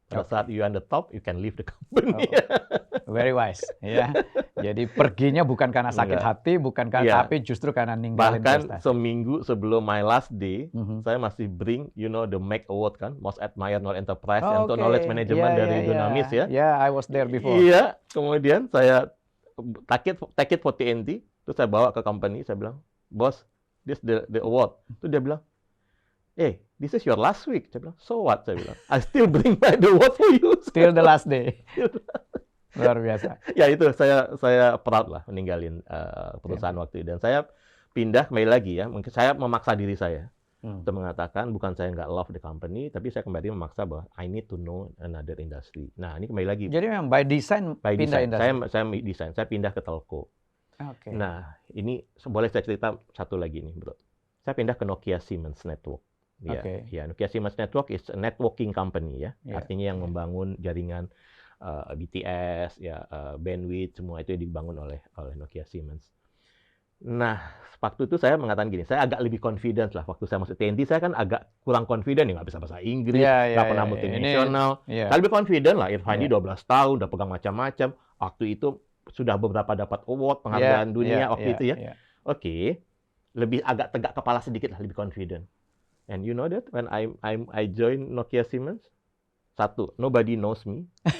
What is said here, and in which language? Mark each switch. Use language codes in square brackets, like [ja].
[id] Pada saat [en] you on the top, you can leave the company. Very wise. Ya. [id] Jadi perginya bukan karena sakit hati, bukan karena tapi justru karena ninggalin prestasi. Bahkan seminggu sebelum [en] my last day, [id] saya masih bring, the MAC Award kan, Most Admired Knowledge Enterprise untuk knowledge management dari Dunamis ya. [en] Yeah, I was there before. [id] Iya, kemudian saya [en] take it for TNT, [id] terus saya bawa ke company, saya bilang, bos, [en] this the award. [id] Terus dia bilang, [en] this is your last week. [id] Saya bilang, [en] so what? [id] Saya bilang, [en] I still bring back the award for you. Still the last day. [id] Luar biasa. Ya itu, saya proud lah meninggalin perusahaan waktu itu. Dan saya pindah kembali lagi ya. Mungkin saya memaksa diri saya untuk mengatakan, bukan saya nggak [en] love the company, [id] tapi saya kembali memaksa bahwa [en] I need to know another industry. [id] Nah, ini kembali lagi. Jadi memang by design pindah industri. Saya pindah ke telco. Nah, ini boleh saya cerita satu lagi nih, Bro. Saya pindah ke [en] Nokia Siemens Network. Ya, Nokia Siemens Network is a networking company [id] ya. Artinya yang membangun jaringan BTS, bandwidth, semua itu dibangun oleh Nokia Siemens. Nah, waktu itu saya mengatakan gini, saya agak lebih confident lah. Waktu saya masuk TNT, saya kan agak kurang confident, nggak bisa bahasa Inggris, nggak pernah multinasional. Saya lebih confident lah, Irfandi 12 tahun, udah pegang macam-macam. Waktu itu sudah beberapa dapat award, penghargaan dunia waktu itu ya. Lebih agak tegak kepala sedikit lah, lebih confident. [en] And you know that when I join Nokia Siemens, satu, nobody knows me.